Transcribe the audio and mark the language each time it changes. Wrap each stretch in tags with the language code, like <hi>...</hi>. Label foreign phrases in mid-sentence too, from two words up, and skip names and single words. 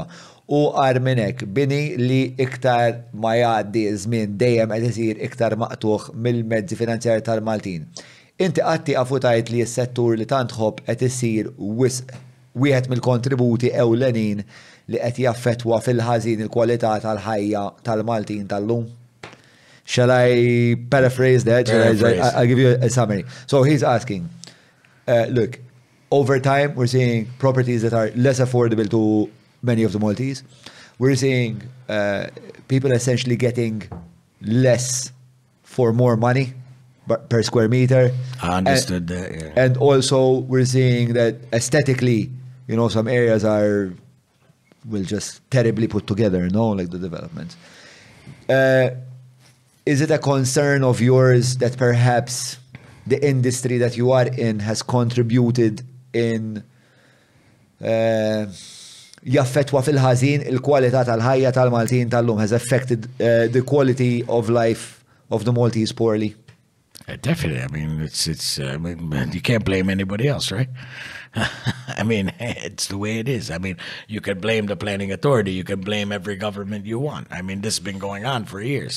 <mt>U għar minnek, bini li iktar ma jgħaddi żmien dejjem qed isir iktar maqtuħ mill-mezzi finanzjari tal-Maltin. Inti qatti għafutajt li s-settur li tant ħobb qed isir wieħed mill-kontributi ewlenin li qed jaffettwa fil-ħażin il-kwalità tal-ħajja tal-Maltin tal-lum.</mt> <en>Shall I paraphrase that? I'll give you a summary. So he's asking, look, over time we're seeing properties that are less affordable to many of the Maltese. We're seeing people essentially getting less for more money per square meter. I understood that, yeah. And also we're seeing that aesthetically, you know, some areas will just terribly put together, you know, like the developments. Is it a concern of yours that perhaps the industry that you are in has contributed in</en> <mt>jaffetwa fil-ħażin il-kwalità tal-ħajja tal-Maltin tal-lum,</mt> <en>has affected the quality of life of the Maltese poorly? Definitely. I mean, you can't blame anybody else, right? I mean, it's the way it is. I mean, you could blame the planning authority. You can blame every government you want. I mean, this has been going on for years.</en>